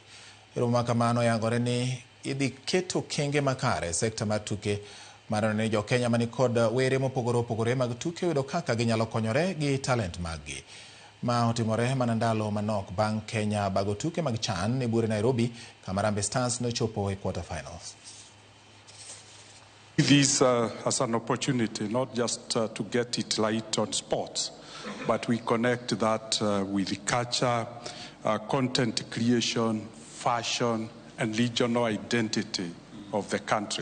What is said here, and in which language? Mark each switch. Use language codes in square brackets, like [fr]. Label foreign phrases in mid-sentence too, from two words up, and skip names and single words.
[luo] Romo makamano oyangore ni idhi keto kenge makare sekta mar tuke mar ne jo Kenya mani kod were mopogore opogore mag tuke yudo kaka ginyalo konyore gi talent maggi. Ma otimore mana ndalo manok bang' Kenya bago tuke mag CHAN e buore Nairobi kama Harambee Stars nochopo e [en] quarter finals. This as an opportunity, not just to get it light on sports, but we connect that with culture, content creation, fashion, and regional identity of the country.